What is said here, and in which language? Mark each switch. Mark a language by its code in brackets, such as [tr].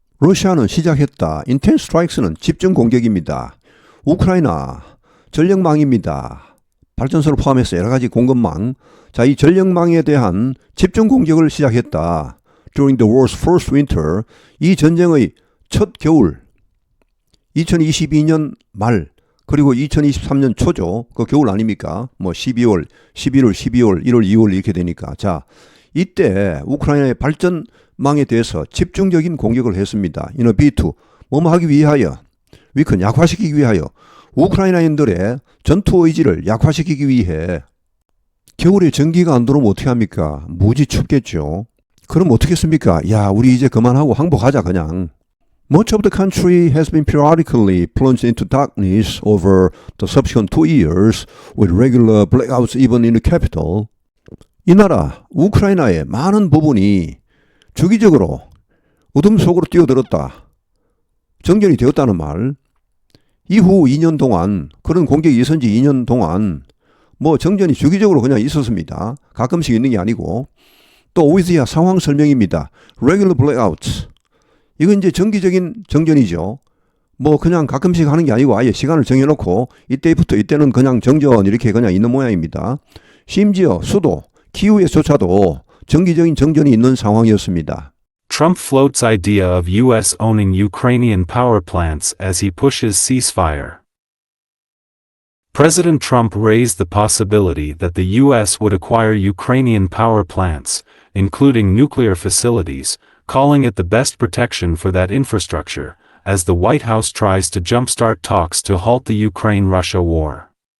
[ko] 러시아는 시작했다. [en] Intense strikes [ko] 는 집중 공격입니다. 우크라이나 전력망입니다. 발전소를 포함해서 여러 가지 공급망. 자, 이 전력망에 대한 집중 공격을 시작했다. [en] During the war's first winter, [ko] 이 전쟁의 첫 겨울, 2022년 말 그리고 2023년 초죠. 그 겨울 아닙니까? 뭐 12월, 11월, 12월, 1월, 2월 이렇게 되니까. 자, 이때 우크라이나의 발전망에 대해서 집중적인 공격을 했습니다. [en] In a bid to [ko] 뭐뭐 하기 위하여, 위큰 약화시키기 위하여 우크라이나인들의 전투 의지를 약화시키기 위해 겨울에 전기가 안 들어오면 어떻게 합니까? 무지 춥겠죠. 그럼 어떻겠습니까? 야, 우리 이제 그만하고 항복하자 그냥. [en] Much of the country has been periodically plunged into darkness over the subsequent 2 years with regular blackouts even in the capital. [ko] 이 나라, 우크라이나의 많은 부분이 주기적으로 어둠 속으로 뛰어들었다. 정전이 되었다는 말. 이후 2년 동안, 그런 공격이 있은 지 2년 동안 뭐 정전이 주기적으로 그냥 있었습니다. 가끔씩 있는 게 아니고. 또 오이즈야 상황 설명입니다. [en] Regular blackouts. [ko] 이건 이제 정기적인 정전이죠. 뭐 그냥 가끔씩 하는 게 아니고 아예 시간을 정해놓고 이때부터 이때는 그냥 정전 이렇게 그냥 있는 모양입니다. 심지어 수도 키우에조차도 정기적인 정전이 있는 상황이었습니다. [en] Trump floats idea of U.S. owning Ukrainian power plants as he pushes ceasefire. President Trump raised the possibility that the U.S. would acquire Ukrainian power plants, including nuclear facilities, calling it the best protection for that infrastructure, as the White House tries to jumpstart talks to halt the Ukraine-Russia war.